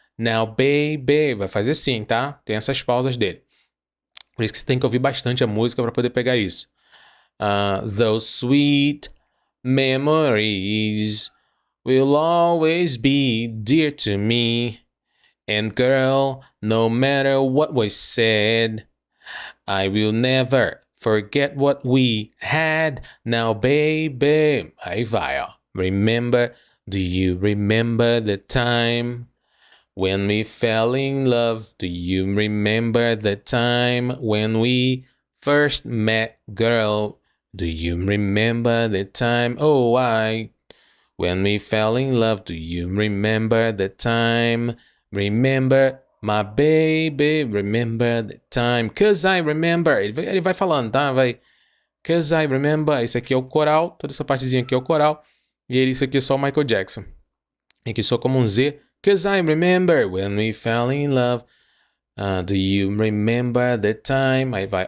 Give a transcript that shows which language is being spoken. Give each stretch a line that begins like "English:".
English: Now, baby,
Portuguese: vai fazer assim, tá? Tem essas pausas dele. Por isso que você tem que ouvir bastante a música para poder pegar isso.
English: Those sweet memories will always be dear to me. And girl, no matter what was said, I will never forget what we had. Now, baby,
Portuguese: aí vai, ó.
English: Remember, do you remember the time when we fell in love? Do you remember the time when we first met, girl? Do you remember the time, when we fell in love? Do you remember the time? Remember, my baby, remember the time. 'Cause I remember.
Portuguese: Ele vai falando, tá? Vai. 'Cause I remember. Isso aqui é o coral. Toda essa partezinha aqui é o coral. E isso aqui é só o Michael Jackson. E aqui só como um Z.
English: 'Cause I remember when we fell in love. Do you remember the time?
Portuguese: Aí vai.